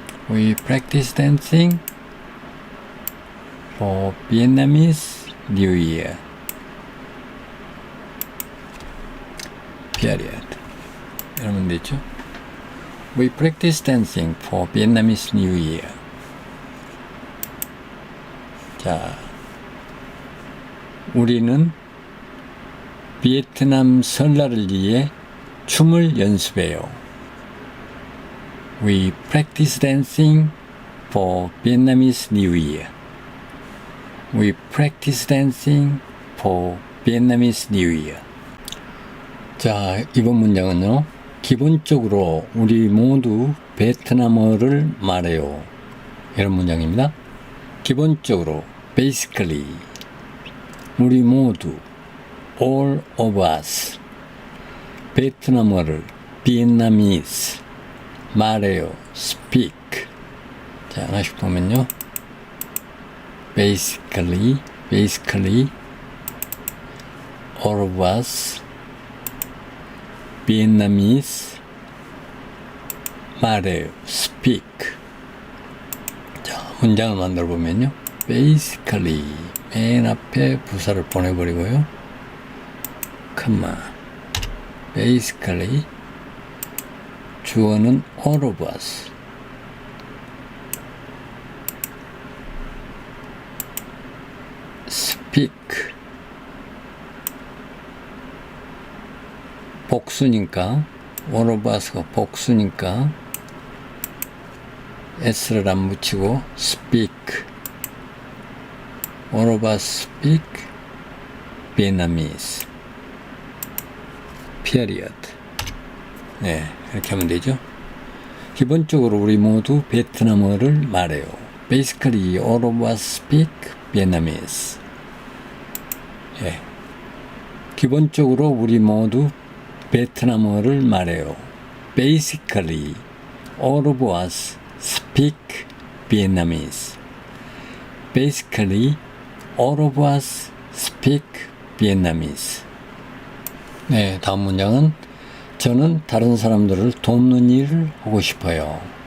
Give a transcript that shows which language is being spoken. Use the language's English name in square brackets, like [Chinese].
[English] We practice dancing for Vietnamese New Year. [Korean] Period. 이러면 되죠. [English] We practice dancing for Vietnamese New Year. [Korean] 자, 우리는 베트남 설날을 위해 춤을 연습해요. [English] We practice dancing for Vietnamese New Year. We practice dancing for Vietnamese New Year. [Korean] 자, 이번 문장은요. 기본적으로 우리 모두 베트남어를 말해요. 이런 문장입니다. 기본적으로 [English] basically [Korean] 우리 모두 [English] all of us [Korean] 베트남어를 [English] Vietnamese [Korean] 말해요. speak. 자, 하나씩 보면요. [English] basically all of us Vietnamese [Korean] 말해요. [English] speak. [Korean] 자, 문장을 만들어 보면요. basically 맨 앞에 부사를 보내버리고요. 컴마. [English] basically [Korean] 주어는 [English] all of us. speak. [Korean] 복수니까 [English] all of us [Korean] 가 복수니까 s를 안 붙이고 speak. [English] all of us speak Vietnamese. [Korean] period. 네, 이렇게 하면 되죠. 기본적으로 우리 모두 베트남어를 말해요. [English] basically all of us speak Vietnamese. [Korean] 예. 기본적으로 우리 모두 베트남어를 말해요. [English] basically all of us speak Vietnamese. basically all of us speak Vietnamese. [Korean] 네, 다음 문장은 저는 다른 사람들을 돕는 일을 하고 싶어요.